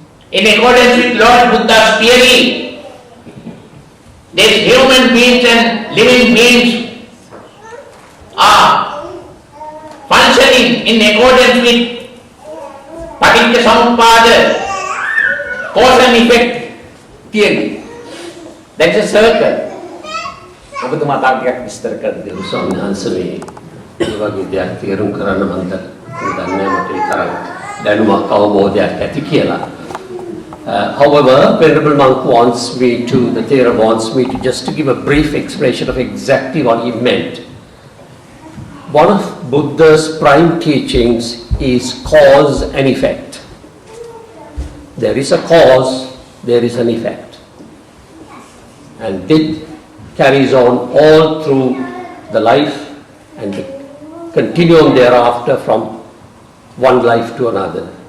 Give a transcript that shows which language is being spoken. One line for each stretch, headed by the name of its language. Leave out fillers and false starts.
English: In accordance with Lord Buddha's theory, these human beings and living beings are functioning in accordance with Paticca Samuppada, cause and effect theory. That's a circle.
Sinhala: ඔබතුමා තාම ටිකක් විස්තර කර දෙන්න. ස්වාමීන් වහන්සේ ඒ වගේ දෙයක් තේරුම් කරන්න මම දන්නේ මට ඒ තරම් දැනුමක් අවබෝධයක් ඇති කියලා.
English: However, Venerable Monk wants me to, the Thero wants me to just to give a brief explanation of exactly what he meant. One of Buddha's prime teachings is cause and effect. There is a cause, there is an effect. And it carries on all through the life and the continuum thereafter from one life to another.